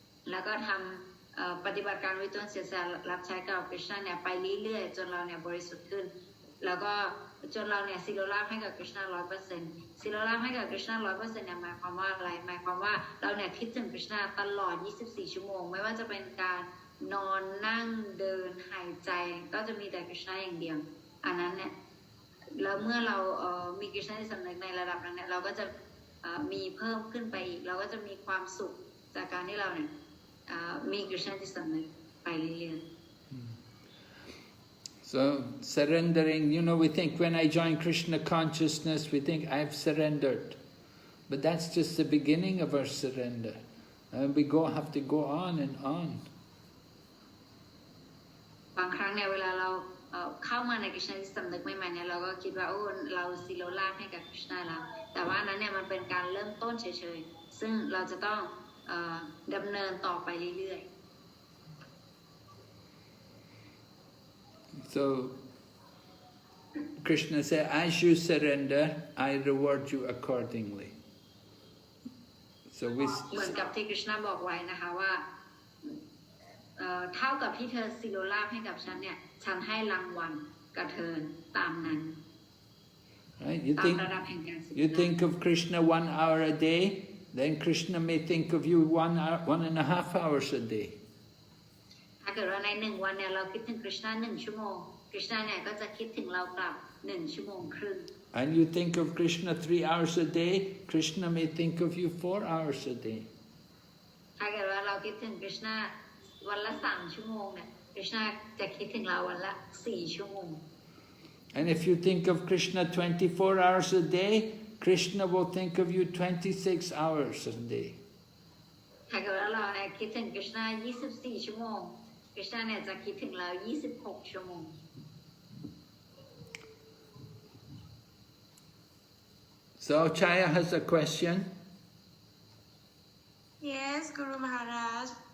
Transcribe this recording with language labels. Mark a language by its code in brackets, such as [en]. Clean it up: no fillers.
[th] แล้วก็ทำปฏิบัติการวิตนเสียสละรับใช้กับคริชนาเนี่ยไปเรื่อยๆจนเราเนี่ยบริสุทธิ์ขึ้นแล้วก็จนเราเนี่ยสิโรราบให้กับคริชนา 100% สิโรราบให้กับคริชนา 100% เนี่ยหมายความว่าอะไรหมายความว่าเราเนี่ยคิดถึงคริชนาตลอด24ชั่วโมงไม่ว่าจะเป็นการนอนนั่งเดินหายใจก็จะมีแต่คริชนาอย่างเดียวอันนั้นเนี่ย แล้วเมื่อเรามีคริชนาที่สำนึกในระดับนั้นเนี่ยเราก็จะมีเพิ่มขึ้นไปอีกเราก็จะมีความสุขจากการที่เราเนี่ยมีคริชนาที่สำนึกไปเรื่อยๆ [en] So surrendering, you know, we think when I join Krishna consciousness, we think I've surrendered. But that's just the beginning of our surrender. And we have to go on and on. [th] บางครั้งเนี่ยเวลาเราเข้ามาในคริชนาที่สำนึกใหม่ๆเนี่ยเราก็คิดว่าโอ้เราสิโรราบให้กับคริชนาแล้วแต่ว่านั้นเนี่ยมันเป็นการเริ่มต้นเฉยๆซึ่งเราจะต้องดำเนินต่อไปเรื่อยๆ [en] So Krishna said, as you surrender, I reward you accordingly. So we [th] เหมือนกับที่คริชนาบอกไว้นะคะว่าเท่ากับที่เธอสิโรราบให้กับฉันเนี่ยฉันให้รางวัลกับเธอตามนั้น [en] Right? [th] ตามระดับแห่งการสิโรราบ [en] You think of Krishna 1 hour a day, then Krishna may think of you 1.5 hours a day. [th] ถ้าเกิดว่าใน1 วันเนี่ยเราคิดถึงคริชนา1 ชั่วโมงคริชนาเนี่ยก็จะคิดถึงเรากลับ1 ชั่วโมงครึ่ง [en] And you think of Krishna 3 hours a day, Krishna may think of you 4 hours a day. [th] ถ้าเกิดว่าเราคิดถึงคริชนาวันละ3 ชั่วโมงเนี่ยคริชนาจะคิดถึงเราวันละ4 ชั่วโมง [en] And if you think of Krishna 24 hours a day, Krishna will think of you 26 hours a day. [th] ถ้าเกิดว่าเราเนี่ยคิดถึงคริชนา24 ชั่วโมงคริชนาเนี่ยจะคิดถึงเรา26 ชั่วโมง [en] So Chaya has a question. Yes, Guru Maharaj.